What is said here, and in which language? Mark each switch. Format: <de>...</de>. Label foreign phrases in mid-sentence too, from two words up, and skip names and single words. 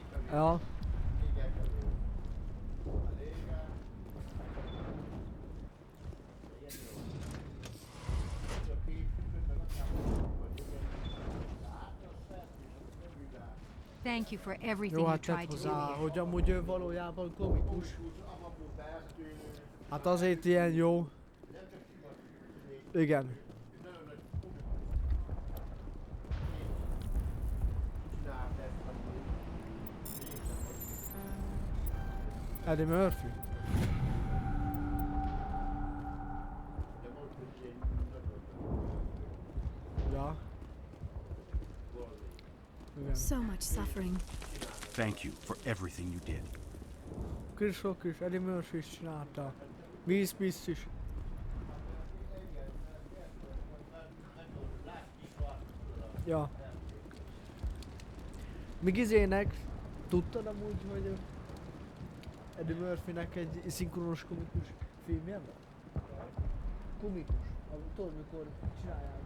<hu>Ja.</hu> <en>Thank you for everything</en> <hu>Jó,</hu> <en>you</en> <hu>hát tett</hu> <en>tried to do</en> <hu>hozzá,</hu> <en>here.</en> <hu>hogy amúgy ő valójában komikus. Hát azért ilyen jó. Igen. Eddie Murphy. Ja. Igen.</hu> <en>So much suffering. Thank you for everything you did.</en> <hu>Chris Rock is, Eddie Murphy is csinálta. Will Smith is. Ja. Míg izének, tudtad amúgy, hogy Eddie Murphynek egy szinkronos komikus filmje van? Komikus. Tudod, mikor csinálják.</hu>